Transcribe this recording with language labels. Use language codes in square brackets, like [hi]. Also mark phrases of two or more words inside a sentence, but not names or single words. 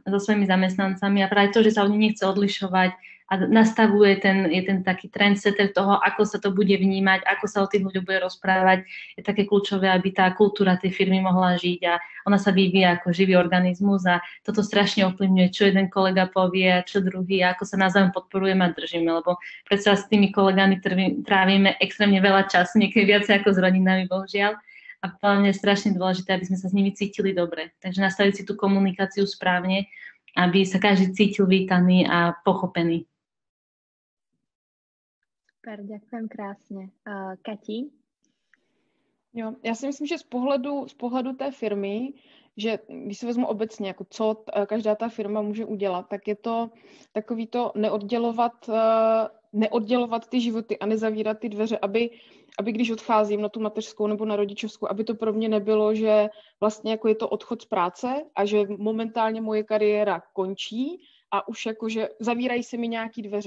[sk] so svojimi zamestnancami a práve to, že sa od nich nechce odlišovať a nastavuje je ten taký trendsetter toho, ako sa to bude vnímať, ako sa o tých ľuďoch bude rozprávať, je také kľúčové, aby tá kultúra tej firmy mohla žiť a ona sa vyvíja ako živý organizmus a toto strašne ovplyvňuje, čo jeden kolega povie a čo druhý a ako sa navzájom podporujeme a držíme, lebo predsa s tými kolegami trávime extrémne veľa času, niekedy viacej ako s rodinami, bohužiaľ. A hlavne je strašne dôležité, aby sme sa s nimi cítili dobre. Takže nastaviť si tú komunikáciu správne, aby sa každý cítil vítaný a pochopený. Super, ďakujem krásne. Kati? [cs] Jo, já si myslím, že z pohledu té firmy, že když se vezmu obecně, jako co každá ta firma může udělat, tak je to takový to neoddělovat neoddělovat ty životy a nezavírat ty dveře, aby když odcházím na tu mateřskou nebo na rodičovskou, aby to pro mě nebylo, že vlastně jako je to odchod z práce a že momentálně moje kariéra končí a už jako, že zavírají se mi nějaký dveře.